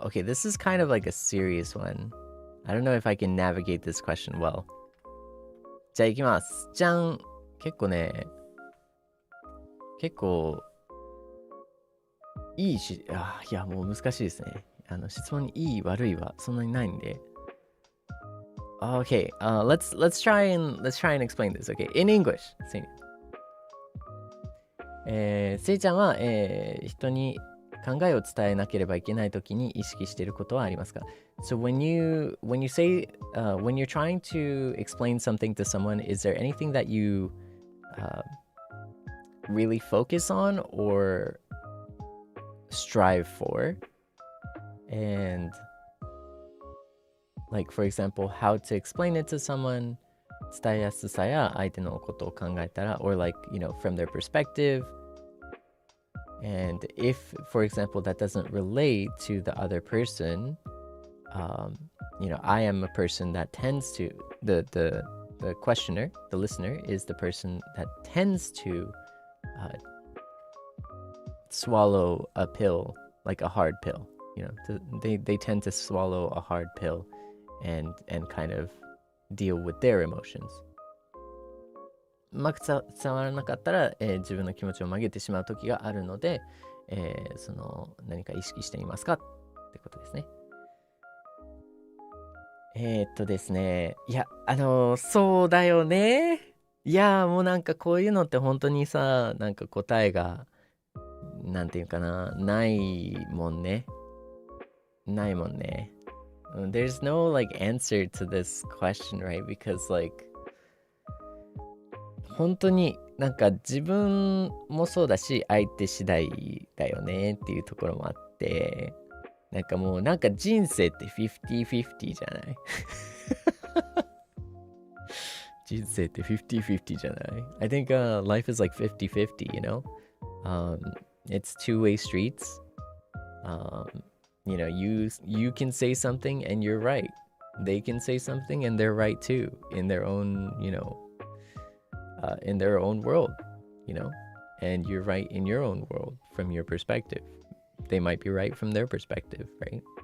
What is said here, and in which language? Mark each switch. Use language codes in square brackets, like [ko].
[en] Okay, this is kind of like a serious one. I don't know if I can navigate this question well. [ja] じゃあ行きます。じゃん。結構いいし、いやもう難しいですね。質問にいい悪いはそんなにないんで。 [en] Okay, let's try and explain this. Okay, in English. [ja] せいちゃんは、人に考えを伝えなければいけないときに意識していることはありますか? [en] So when you say when you're trying to explain something to someone, is there anything that you really focus on or strive for? And like, for example, how to explain it to someone, [ja] 伝えやすさや相手のことを考えたら, [en] or like, you know, from their perspective. And if, for example, that doesn't relate to the other person, you know, I am a person that tends to, the the questioner, the listener, is the person that tends to swallow a pill, like a hard pill. You know, they tend to swallow a hard pill and kind of deal with their emotions. [ja] うまく伝わらなかったら、自分の気持ちを曲げてしまう時があるので、その何か意識していますかってことですね。ですね。いや、そうだよね。いや、もうなんかこういうのって本当にさ、なんか答えが、なんていうかな、ないもんね。ないもんね。 [en] There's no like answer to this question, right? Because like [ja] 本当になんか自分もそうだし相手次第だよねっていうところもあって、なんかもうなんか人生って50-50じゃない人生って 50-50 じゃない [en] I think、life is like 50-50, you know?、it's two-way streets.You know, you can say something and you're right. They can say something and they're right too in their own, you know, in their own world, you know, and you're right in your own world from your perspective. They might be right from their perspective, right?